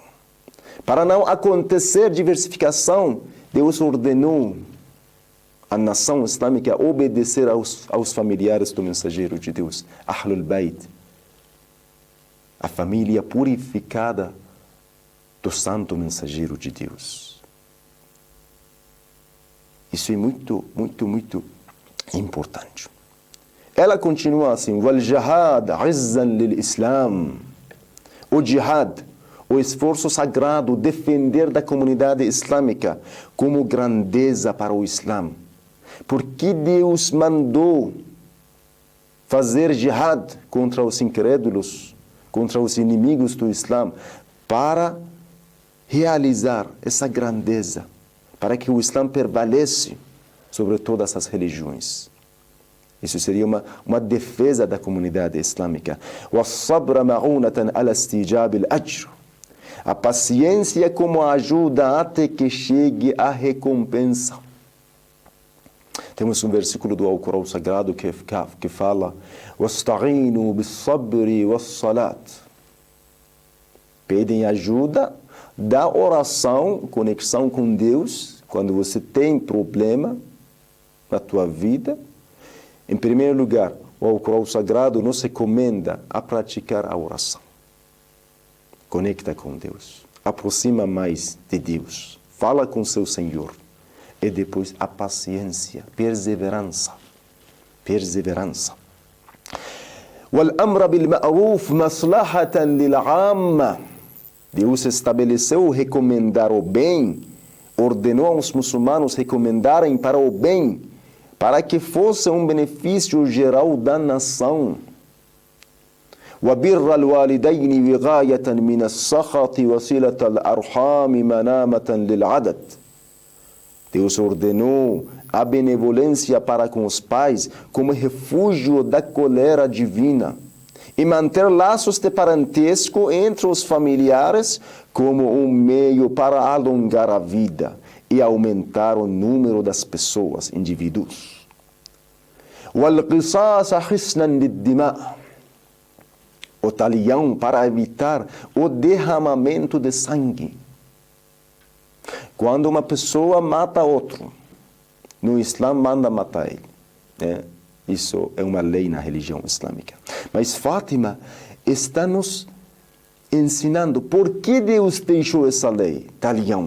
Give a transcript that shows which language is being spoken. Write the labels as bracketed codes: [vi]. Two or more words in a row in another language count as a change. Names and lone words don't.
[pt] Para não acontecer diversificação, Deus ordenou a nação islâmica a obedecer aos familiares do mensageiro de Deus, Ahlul Bayt, a família purificada do santo mensageiro de Deus. Isso é muito, muito, muito importante. Ela continua assim: [ar] وَالْجَهَادَ عِزًّا لِلْإِسْلَامِ. [pt] O jihad, o esforço sagrado, defender da comunidade islâmica como grandeza para o Islã. Porque Deus mandou fazer jihad contra os incrédulos, contra os inimigos do Islã, para realizar essa grandeza, para que o Islã prevaleça sobre todas as religiões. Isso seria uma defesa da comunidade islâmica. [ar] وَالصَّبْرَ مَعُونَةً عَلَى اسْتِجَابِ الْأَجْرِ. [pt] A paciência como ajuda até que chegue a recompensa. Temos um versículo do Alcorão Sagrado que fala: [ar] وَاسْتَعِينُوا بِالصَّبْرِ وَالصَّلَاةِ. [pt] Pedem ajuda da oração, conexão com Deus, quando você tem problema na tua vida. Em primeiro lugar, o Alcorão Sagrado nos recomenda a praticar a oração. Conecta com Deus, aproxima mais de Deus, fala com seu Senhor. E depois a paciência, perseverança. [ar] وَالْأَمْرَ بِالْمَعْرُوفِ مَصْلَحَةً لِلْعَامَّةِ. [pt] Deus estabeleceu recomendar o bem, ordenou aos muçulmanos recomendarem para o bem, para que fosse um benefício geral da nação. [ar] وَبِرَّ الْوَالِدَيْنِ وِغَايَةً مِنَ السَّخَطِ وَصِلَةَ الْأَرْحَامِ مَنَامَةً لِلْعَدَدِ. [pt] Deus ordenou a benevolência para com os pais como refúgio da cólera divina e manter laços de parentesco entre os familiares como um meio para alongar a vida e aumentar o número das pessoas, indivíduos. [ar] وَالْقِصَاصَ حِسْنًا لِلدِّمَاءِ. [pt] O talião para evitar o derramamento de sangue. Quando uma pessoa mata outro, no Islã manda matar ele, né? Isso é uma lei na religião islâmica. Mas Fátima está nos ensinando por que Deus deixou essa lei, talião.